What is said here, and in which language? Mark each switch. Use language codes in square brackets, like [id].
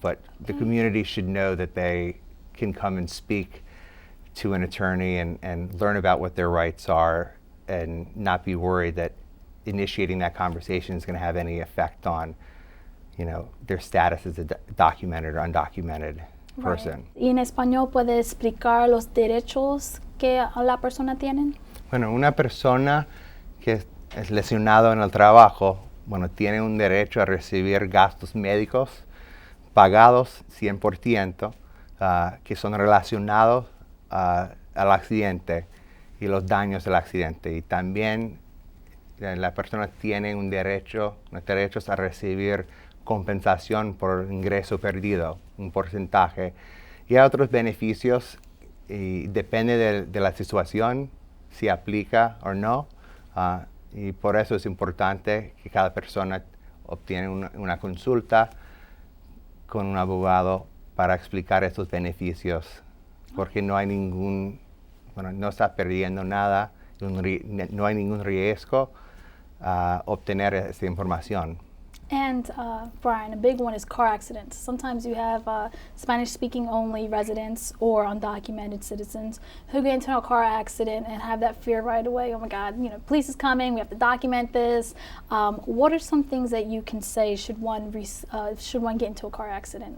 [en] But the community should know that they can come and speak to an attorney and learn about what their rights are and not be worried that initiating that conversation is going to have any effect on, their status as a documented or undocumented person. Right. [es] ¿Y en español puede explicar los derechos que la persona tiene? Bueno, una persona que es lesionado en el trabajo, tiene un derecho a recibir gastos médicos pagados 100%, que son relacionados al accidente y los daños del accidente. Y también la persona tiene unos derechos a recibir compensación por ingreso perdido, un porcentaje. Y hay otros beneficios y depende de la situación, si aplica o no. Y por eso es importante que cada persona obtiene una consulta con un abogado para explicar estos beneficios, porque no hay no está perdiendo nada, no hay ningún riesgo a obtener esta información. [en] And Brian, a big one is car accidents. Sometimes you have Spanish-speaking only residents or undocumented citizens who get into a car accident and have that fear right away. Oh my God, police is coming. We have to document this. What are some things that you can say should one get into a car accident?